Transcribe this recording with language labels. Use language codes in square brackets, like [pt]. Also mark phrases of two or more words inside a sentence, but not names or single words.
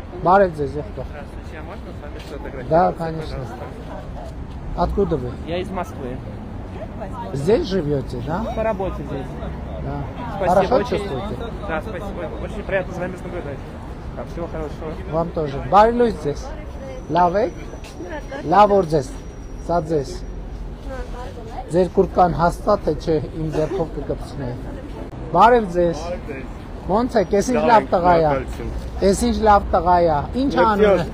[hy] Բարև ձեզ եղբայր։ [ru] Здравствуйте, а можно с вами сфотографироваться? Да, конечно. Откуда вы? Я из Москвы. Здесь живете, да? По работе здесь. Да. Спасибо Хорошо очень. чувствуете? Да, спасибо. Очень приятно с вами наблюдать. Всего хорошего. Вам тоже. [hy] Բարի լույս ձեզ։ Լավ եք։ Լավ օր ձեզ։ Սա ձեզ։ Ձեր կուրկան հաստատ է, չէ, իմ ձեռքով կկպցնեի։ Բարև ձեզ։ Ոնց եք, ես ինչ լավ տղա է։ Ես ինչ լավ տղա է։ Ինչ անում է։